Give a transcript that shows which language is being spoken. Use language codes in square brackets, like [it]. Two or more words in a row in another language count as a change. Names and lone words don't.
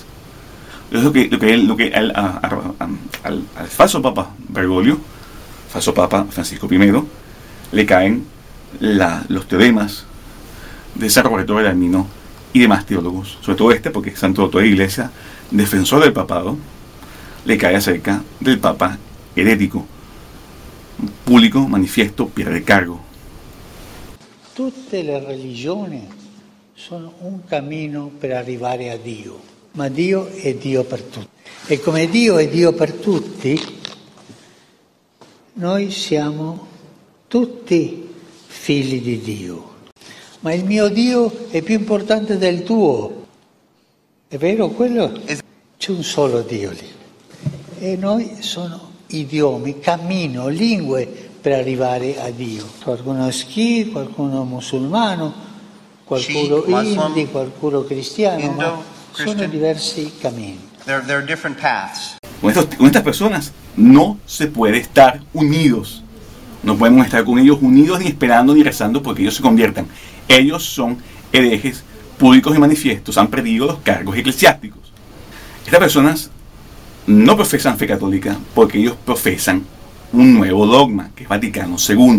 [es] Es lo que al falso Papa Bergoglio, falso Papa Francisco I, le caen los teoremas de San Roberto Bellarmino y demás teólogos, sobre todo porque es santo doctor de iglesia, defensor del papado, le cae acerca del Papa herético, público, manifiesto, pierde cargo. [it] Tutte le religioni sono un cammino per arrivare a Dio, ma Dio è Dio per tutti. E come Dio è Dio per tutti, noi siamo tutti figli di Dio. Ma il mio Dio è più importante del tuo. È vero quello? C'è un solo Dio lì. E noi sono idiomi, cammino, lingue per arrivare a Dio. Qualcuno Sikh, qualcuno musulmano, qualcuno hindi, qualcuno cristiano, ma sono diversi cammini. [en] There are different paths. [es] Con estas personas no se puede estar unidos. No podemos estar con ellos unidos ni esperando ni rezando porque ellos se conviertan. Ellos son herejes públicos y manifiestos, han perdido los cargos eclesiásticos. Estas personas no profesan fe católica porque ellos profesan un nuevo dogma, que es Vaticano II.